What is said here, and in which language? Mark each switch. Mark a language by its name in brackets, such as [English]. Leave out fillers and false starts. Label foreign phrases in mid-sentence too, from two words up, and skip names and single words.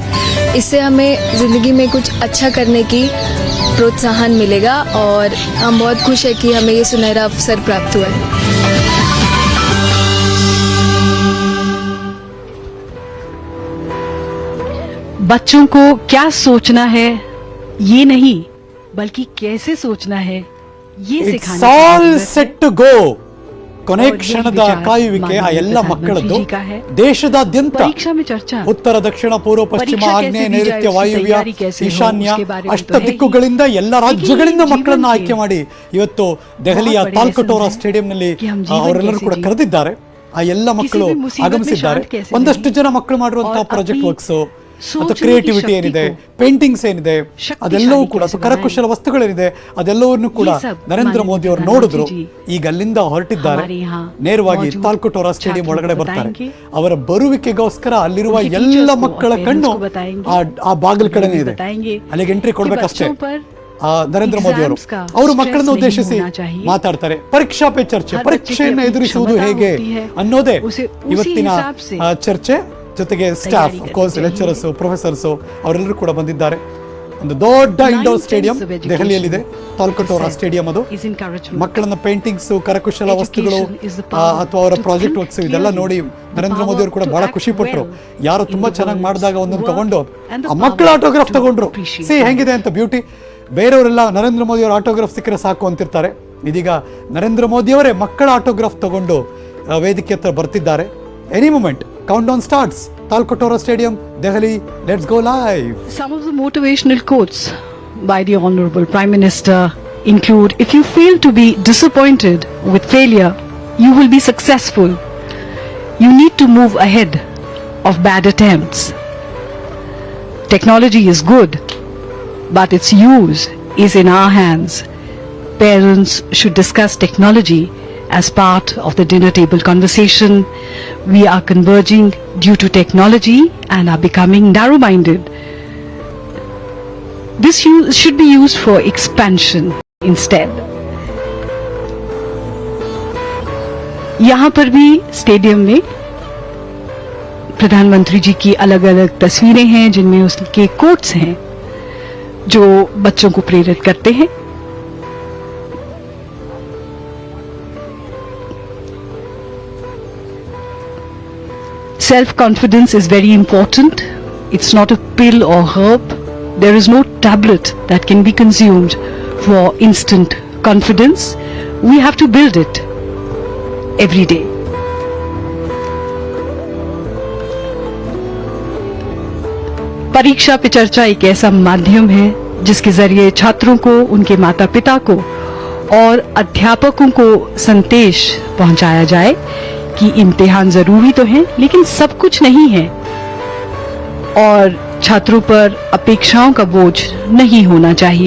[Hindi] इससे हमें ज़िंदगी में कुछ अच्छा करने की प्रोत्साहन मिलेगा और हम बहुत खुश हैं कि हमें ये सुनहरा अवसर प्राप्त हुआ है। बच्चों को क्या सोचना है ये नहीं बल्कि कैसे सोचना है ये [English] ಇಟ್ಸ್ [Hindi] सिखाने [English] ಆಲ್ [Hindi] की [English] set to go. [Kannada] ಕೊನೆ ಕ್ಷಣದ ಕಾಯುವಿಕೆ ಆ ಎಲ್ಲ ಮಕ್ಕಳದ್ದು ದೇಶದಾದ್ಯಂತ [Hindi] परीक्षा में चर्चा [Kannada] ಉತ್ತರ ದಕ್ಷಿಣ ಪೂರ್ವ ಪಶ್ಚಿಮ ಪರೀಕ್ಷಾ ಆಗ್ನೇಯ [Hindi] कैसे दी [Kannada] ನೈಋತ್ಯ [Hindi] जाए, [Kannada] ವಾಯುವ್ಯ [Hindi] तैयारी कैसे हो, [Kannada] ಈಶಾನ್ಯ [Hindi] उसके बारे में [Kannada] ಅಷ್ಟ [Hindi] तो है ही। [Kannada] ದಿಕ್ಕುಗಳಿಂದ ಎಲ್ಲ ರಾಜ್ಯಗಳಿಂದ [Hindi] लेकिन [Kannada] ಮಕ್ಕಳನ್ನ [Hindi] जीवन [Kannada] ಆಯ್ಕೆ [Hindi] के [Kannada] ಮಾಡಿ ಇವತ್ತು ದೆಹಲಿಯ [Hindi] बहुत बड़े [Kannada] ತಾಲ್ಕಟೋರಾ [Hindi] lesson है [Kannada] ಸ್ಟೇಡಿಯಂನಲ್ಲಿ [Hindi] कि हम जीवन [Kannada] ಅವರೆಲ್ಲರೂ [Hindi] कैसे [Kannada] ಕೂಡ [Hindi] जिए। [Kannada] ಕರೆದಿದ್ದಾರೆ. ಆ ಎಲ್ಲ ಮಕ್ಕಳು [Hindi] भी मुसीबत में [Kannada] ಆಗಮಿಸಿದ್ದಾರೆ. [Hindi] शांत कैसे [Kannada] ಒಂದಷ್ಟು [Hindi] रहें [Kannada] ಜನ ಮಕ್ಕಳು ಮಾಡಿರುವಂತಹ [Hindi] और [Kannada] ಪ್ರಾಜೆಕ್ಟ್ [Hindi] अपनी [Kannada] ವರ್ಕ್ಸ್ ಅಥವಾ [Hindi] सोचने की [Kannada] ಕ್ರಿಯೇಟಿವಿಟಿ [Hindi] शक्ति [Kannada] ಏನಿದೆ, [Hindi] को [Kannada] ಪೇಂಟಿಂಗ್ಸ್ ಏನಿದೆ, [Hindi] शक्तिशाली [Kannada] ಅದೆಲ್ಲವೂ ಕೂಡ [Hindi] कैसे [Kannada] ಅಥವಾ ಕರಕುಶಲ ವಸ್ತುಗಳೇನಿದೆ ಅದೆಲ್ಲವನ್ನೂ ಕೂಡ [Hindi] ये सब [Kannada] ನರೇಂದ್ರ [Hindi] माननीय [Kannada] ಮೋದಿ ಅವರು [Hindi] प्रधानमंत्री [Kannada] ನೋಡಿದ್ರು. [Hindi] जी [Kannada] ಈಗ ಅಲ್ಲಿಂದ ಹೊರಟಿದ್ದಾರೆ. [Hindi] हमारे यहाँ [Kannada] ನೇರವಾಗಿ [Hindi] मौजूद [Kannada] ತಾಲ್ಕಟೋರಾ ಸ್ಟೇಡಿಯಂ [Hindi] छात्रों [Kannada] ಒಳಗಡೆ [Hindi] को [Kannada] ಬರ್ತಾರೆ. [Hindi] बताएंगे। [Kannada] ಅವರ ಬರುವಿಕೆಗೋಸ್ಕರ ಅಲ್ಲಿರುವ [Hindi] उनके [Kannada] ಎಲ್ಲ [Hindi] teachers को [Kannada] ಮಕ್ಕಳ [Hindi] और [Kannada] ಕಣ್ಣು [Hindi] parents को बताएंगे। [Kannada] ಆ ಬಾಗಿಲ ಕಡೆನೇ ಇದೆ. [Hindi] बताएंगे [Kannada] ಅಲ್ಲಿಗೆ ಎಂಟ್ರಿ [Hindi] कि [Kannada] ಕೊಡ್ಬೇಕಷ್ಟೇ. [Hindi] बच्चों पर [Kannada] ನರೇಂದ್ರ ಮೋದಿ ಅವರು [Hindi] exams का [Kannada] ಅವರು [Hindi] stress [Kannada] ಮಕ್ಕಳನ್ನು [Hindi] नहीं [Kannada] ಉದ್ದೇಶಿಸಿ [Hindi] होना चाहिए। [Kannada] ಮಾತಾಡ್ತಾರೆ. ಪರೀಕ್ಷಾ ಪೇ ಚರ್ಚೆ, [Hindi] हर [Kannada] ಪರೀಕ್ಷೆಯನ್ನು [Hindi] बच्चे की [Kannada] ಎದುರಿಸುವುದು [Hindi] अपनी [Kannada] ಹೇಗೆ [Hindi] क्षमता होती है, [Kannada] ಅನ್ನೋದೇ [Hindi] उसे उसी [Kannada] ಇವತ್ತಿನ [Hindi] हिसाब से [Kannada] ಚರ್ಚೆ. ಜೊತೆಗೆ ಸ್ಟಾಫ್ [Hindi] करनी [Kannada] ಕೋರ್ಸ್ [Hindi] चाहिए। [English] lecturers professors [Kannada] ಅವರೆಲ್ಲರೂ ಕೂಡ ಬಂದಿದ್ದಾರೆ. ಒಂದು ದೊಡ್ಡ ಇಂಡೋರ್ [English] Nine [Kannada] ಸ್ಟೇಡಿಯಂ [English] tenths of education [Kannada] ದೆಹಲಿಯಲ್ಲಿದೆ, ತಾಲ್ಕಟೋರಾ [English] is [Kannada] ಸ್ಟೇಡಿಯಂ. ಅದು [English] is encouragement. [Kannada] ಮಕ್ಕಳನ್ನ ಪೇಂಟಿಂಗ್ಸ್, ಕರಕುಶಲ [English] Education [Kannada] ವಸ್ತುಗಳು [English] is the power [Kannada] ಅಥವಾ ಅವರ [English] to [Kannada] ಪ್ರಾಜೆಕ್ಟ್ [English] think [Kannada] ವರ್ಕ್ಸ್ ಇದೆಲ್ಲ [English] clearly, [Kannada] ನೋಡಿ [English] the [Kannada] ನರೇಂದ್ರ [English] power [Kannada] ಮೋದಿ ಅವರು ಕೂಡ [English] to [Kannada] ಬಹಳ [English] act [Kannada] ಖುಷಿ ಪಟ್ರು. [English] well [Kannada] ಯಾರು [English] in [Kannada] ತುಂಬಾ [English] the [Kannada] ಚೆನ್ನಾಗಿ [English] world's [Kannada] ಮಾಡಿದಾಗ ಒಂದೊಂದು [English] work [Kannada] ತಗೊಂಡು [English] and the [Kannada] ಆ ಮಕ್ಕಳ [English] power [Kannada] ಆಟೋಗ್ರಾಫ್ [English] to [Kannada] ತಗೊಂಡ್ರು. [English] appreciate [Kannada] ಸಿ [English] them. [Kannada] ಹೆಂಗಿದೆ ಅಂತ ಬ್ಯೂಟಿ. ಬೇರೆಯವರೆಲ್ಲ ನರೇಂದ್ರ ಮೋದಿ ಅವರ ಆಟೋಗ್ರಾಫ್ ಸಿಕ್ಕರೆ ಸಾಕು ಅಂತಿರ್ತಾರೆ. ಇದೀಗ ನರೇಂದ್ರ ಮೋದಿ ಅವರೇ ಮಕ್ಕಳ ಆಟೋಗ್ರಾಫ್ ತಗೊಂಡು ವೇದಿಕೆ ಹತ್ರ ಬರ್ತಿದ್ದಾರೆ. [English] any moment count down starts. ತಾಲ್ಕಟೋರಾ ಸ್ಟೇಡಿಯಂ, ದೆಹಲಿ. let's go live. Some of the motivational quotes by the Honorable Prime Minister include, if you fail to be disappointed with failure, you will be successful. You need to move ahead of bad attempts. Technology is good, but its use is in our hands. Parents should discuss technology as part of the dinner table conversation. We are converging due to technology and are becoming narrow-minded. This should be used for expansion instead. [Hindi] यहाँ पर भी स्टेडियम में प्रधानमंत्री जी की अलग अलग तस्वीरें हैं जिनमें उसके कोट्स हैं जो बच्चों को प्रेरित करते हैं. [English] Self-confidence is very important. It's not a pill or herb. There is no tablet that can be consumed for instant confidence. We have to build it every day. [Hindi] परीक्षा पे चर्चा एक ऐसा माध्यम है जिसके जरिए छात्रों को, उनके माता पिता को और अध्यापकों को संदेश पहुंचाया जाए कि इम्तिहान जरूरी तो है लेकिन सब कुछ नहीं है और छात्रों पर अपेक्षाओं का बोझ नहीं होना चाहिए.